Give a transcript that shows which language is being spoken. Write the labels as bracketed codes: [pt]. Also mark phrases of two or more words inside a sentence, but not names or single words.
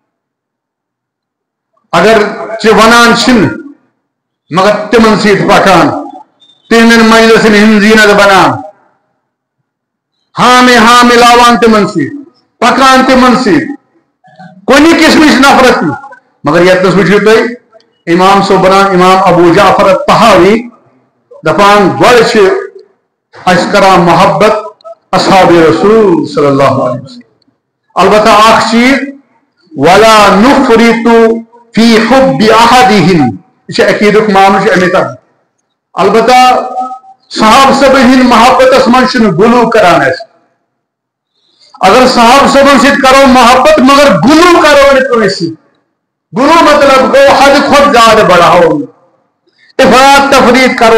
[ks] اگر چہِ ونان چھِنہٕ مگر تِمن سۭتۍ پکان تِہنٛدٮ۪ن مجلسن ہٕنٛز زیٖنت بنان ہاں ملاوان تمن سی پکان تمن سی کُنہِ قسمٕچ نفرت مگر یتنس وٕچھِو تُہۍ امام صٲب بنان امام ابو جعفر الطحاوی دپان گۄڈٕ چھِ اَسہِ کران محبت اصحاب رسول صلی اللہ علیہ وسلم البتہ اکھ چیز [ar] ولا نفرط فی حب احدہم [ks] یہ چھُ عقیدُک معاملہٕ چھُ امی طرف البتہ صحابہ صٲبن ہٕنٛدۍ محبتس منٛز چھُنہٕ غلو کران أسۍ اگر صحابہ صٲبن سۭتۍ کرو محبت مگر غلو کرو نہٕ کٲنٛسہِ سۭتۍ غلو مطلب گوٚو حدٕ کھۄتہٕ زیادٕ بڑاوو افراد تفریٖد کرو